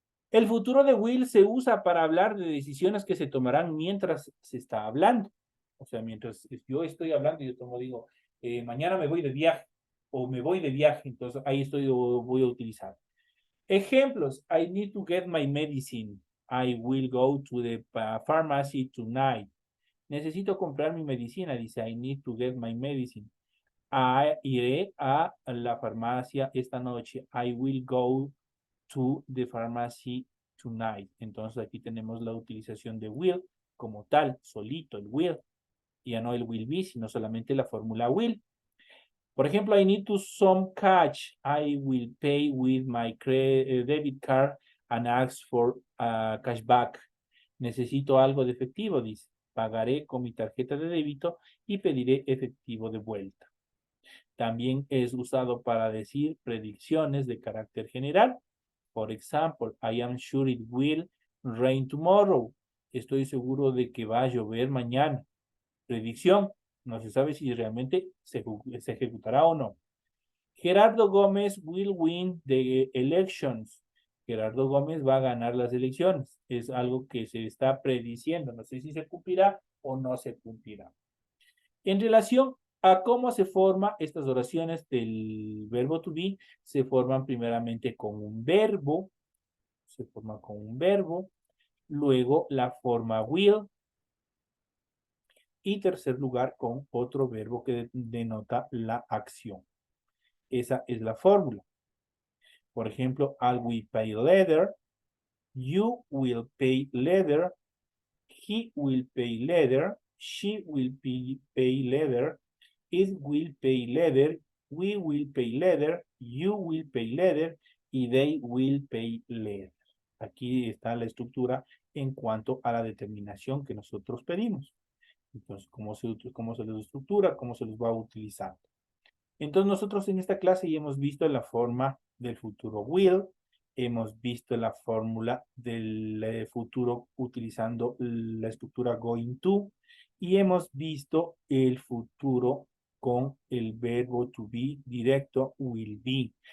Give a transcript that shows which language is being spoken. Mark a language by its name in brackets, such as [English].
[Spanish] El futuro de will se usa para hablar de decisiones que se tomarán mientras se está hablando. O sea, mientras yo estoy hablando y yo digo, mañana me voy de viaje o me voy de viaje, entonces ahí voy a utilizar. Ejemplos, [English] I need to get my medicine. I will go to the pharmacy tonight. [Spanish] Necesito comprar mi medicina, dice, [English] I need to get my medicine. [Spanish] Iré a la farmacia esta noche. [English] I will go to the pharmacy tonight. [Spanish] Entonces aquí tenemos la utilización de will como tal, solito, el will. Ya no el will be, sino solamente la fórmula will. Por ejemplo, [English] I need to some cash. I will pay with my debit card and ask for cashback. [Spanish] Necesito algo de efectivo, dice. Pagaré con mi tarjeta de débito y pediré efectivo de vuelta. También es usado para decir predicciones de carácter general. Por ejemplo, [English] I am sure it will rain tomorrow. [Spanish] Estoy seguro de que va a llover mañana. Predicción. No se sabe si realmente se ejecutará o no. [English] Gerardo Gómez will win the elections. [Spanish] Gerardo Gómez va a ganar las elecciones. Es algo que se está prediciendo. No sé si se cumplirá o no se cumplirá. En relación a cómo se forman estas oraciones del verbo to be, se forman primeramente con un verbo, se forma con un verbo, luego la forma will y tercer lugar con otro verbo que denota la acción. Esa es la fórmula. Por ejemplo, [English] I will pay later, you will pay later, he will pay later, she will pay later, it will pay later, we will pay later, you will pay later [Spanish] y [English] they will pay later. [Spanish] Aquí está la estructura en cuanto a la determinación que nosotros pedimos. Entonces, cómo se les estructura, cómo se les va a utilizar. Entonces, nosotros en esta clase ya hemos visto la forma del futuro will, hemos visto la fórmula del futuro utilizando la estructura going to y hemos visto el futuro con el verbo to be directo will be.